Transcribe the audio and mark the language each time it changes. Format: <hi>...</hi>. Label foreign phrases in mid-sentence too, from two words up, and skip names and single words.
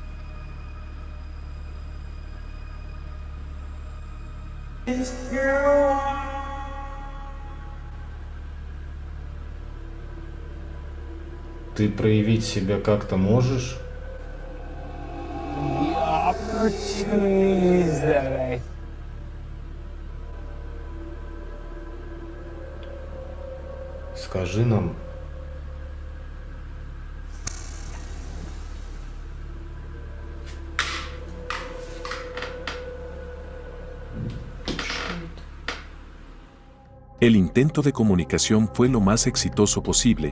<ru>Ты проявить себя как-то можешь? Скажи нам.</ru> <es>El intento de comunicación fue lo más exitoso posible.</es>